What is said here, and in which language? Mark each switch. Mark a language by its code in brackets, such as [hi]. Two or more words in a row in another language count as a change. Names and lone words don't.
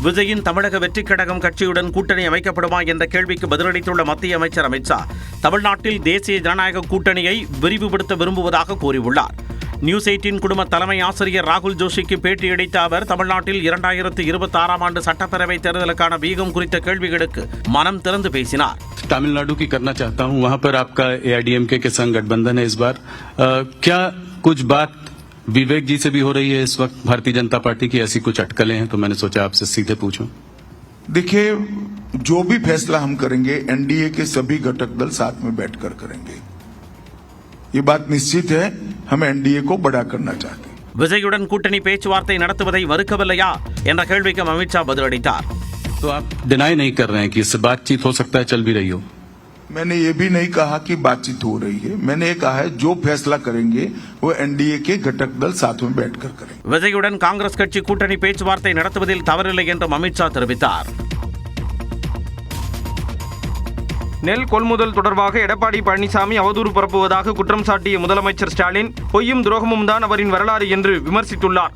[ta] விஜயின் தமிழக வெற்றிக் கழகம் கட்சியுடன் கூட்டணி அமைக்கப்படுமா என்ற கேள்விக்கு பதிலளித்துள்ள மத்திய அமைச்சர் அமித் ஷா, தமிழ்நாட்டில் தேசிய ஜனநாயக கூட்டணியை விரிவுபடுத்த விரும்புவதாக கூறியுள்ளார். நியூஸ் 18 குடும்ப தலைமை ஆசிரியர் ராகுல் ஜோஷிக்கு பேட்டியளித்த அவர், தமிழ்நாட்டில் 2026 ஆண்டு சட்டப்பேரவை தேர்தலுக்கான வீகம் குறித்த கேள்விகளுக்கு மனம் திறந்து பேசினார். [hi] तमिलनाडु की करना चाहता हूं, वहां पर आपका एआईडीएमके के संग गठबंधन है इस बार. क्या कुछ बात विवेक जी से भी हो रही है इस वक्त भारतीय जनता पार्टी की, ऐसी कुछ अटकलें हैं? तो मैंने सोचा आपसे सीधे पूछूं. देखिए, जो भी फैसला हम करेंगे एनडीए के सभी घटक दल साथ में बैठकर करेंगे. ये बात निश्चित है, हम एनडीए को बड़ा करना चाहते हैं. [ta] விஜயுடன் கூட்டணி பேச்சுவார்த்தை நடத்துவதை வெறுக்கவில்லையா என்ற கேள்விக்கும் அமித்ஷா பதிலளித்தார். [hi] तो आप डिनाई नहीं कर रहे हैं कि इससे बातचीत हो सकता है, चल भी रही हो? मैंने ये भी नहीं कहा कि बातचीत हो रही है. मैंने ये कहा है जो फैसला करेंगे वो एनडीए के घटक दल साथ में बैठकर करेंगे. [ta] விஜயுடன் காங்கிரஸ் கட்சி கூட்டணி பேச்சுவார்த்தை நடத்துவதில் தவறில்லை என்றும் அமித்ஷா தெரிவித்தார். நெல் கொள்முதல் தொடர்பாக எடப்பாடி பழனிசாமி அவதூறு பரப்புவதாக குற்றம் சாட்டிய முதலமைச்சர் ஸ்டாலின், பொய்யும் துரோகமும் தான் அவரின் வரலாறு என்று விமர்சித்துள்ளார்.